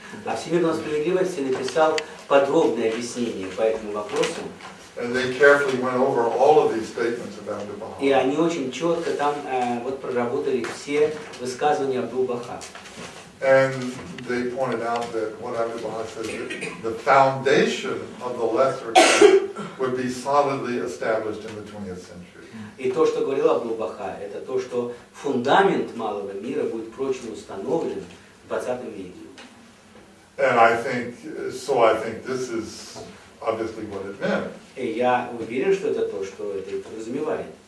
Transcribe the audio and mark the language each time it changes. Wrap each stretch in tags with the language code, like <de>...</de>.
<ru>А Всемирной справедливости написал подробное объяснение по этому вопросу.</ru> <en>And they carefully went over all of these statements about the Baha'i.</en> <ru>И они очень четко там вот проработали все высказывания Абдул-Баха.</ru> <en>And they pointed out that what Abdul-Baha said, that the foundation of the lesser would be solidly established in the 20th century.</en> <ru>И то, что говорил Абдул-Баха, это то, что фундамент малого мира будет прочно установлен в 20 веке.</ru> <en>And I think this is obviously what it meant.</en> <ru>И я уверен, что это то, что это и подразумевает.</ru>